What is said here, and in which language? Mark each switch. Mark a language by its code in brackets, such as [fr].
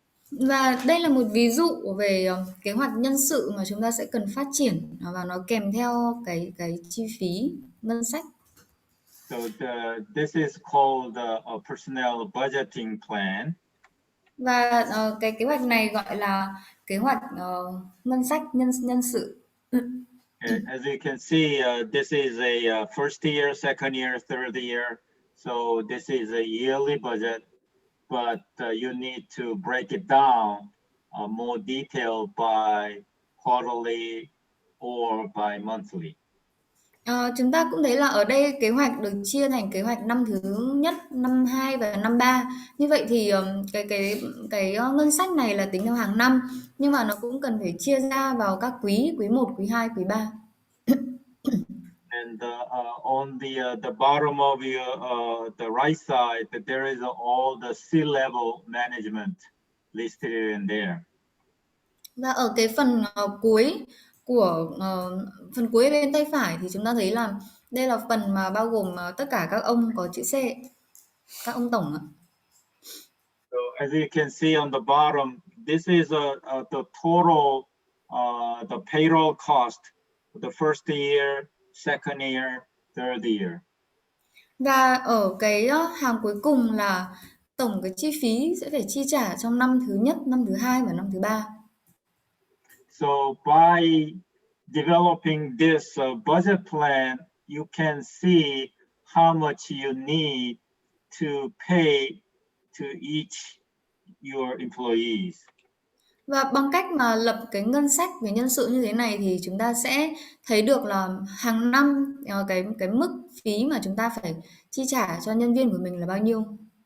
[vi] Và đây là một ví dụ về kế hoạch nhân sự mà chúng ta sẽ cần phát triển và nó kèm theo cái chi phí ngân sách. [en] So this is called a personnel budgeting plan. [vi] Và cái kế hoạch này gọi là kế hoạch ngân sách nhân sự. [en] As you can see, this is a first year, second year, third year. So this is a yearly budget, but you need to break it down more detailed by quarterly or by monthly. [vi] Chúng ta cũng thấy là ở đây kế hoạch được chia thành kế hoạch năm thứ nhất, năm 2 và năm 3. Như vậy thì cái ngân sách này là tính theo hàng năm, nhưng mà nó cũng cần phải chia ra vào các quý 1, quý 2, quý 3. [en] And on the bottom of your the right side, there is all the C-level management listed in there. [vi] Và ở cái phần cuối của phần cuối bên tay phải thì chúng ta thấy là đây là phần mà bao gồm tất cả các ông có chữ C, các ông tổng ạ. [en] So as you can see on the bottom, this is the total the payroll cost for the first year, second year, third year. [vi] Và ở cái hàng cuối cùng là tổng cái chi phí sẽ phải chi trả trong năm thứ nhất, năm thứ hai và năm thứ ba. [en] So by developing this budget plan, you can see how much you need to pay to each your employees. [vi] Và bằng cách mà lập cái ngân sách về nhân sự như thế này thì chúng ta sẽ thấy được là hàng năm cái mức phí mà chúng ta phải chi trả cho nhân viên của mình là bao nhiêu.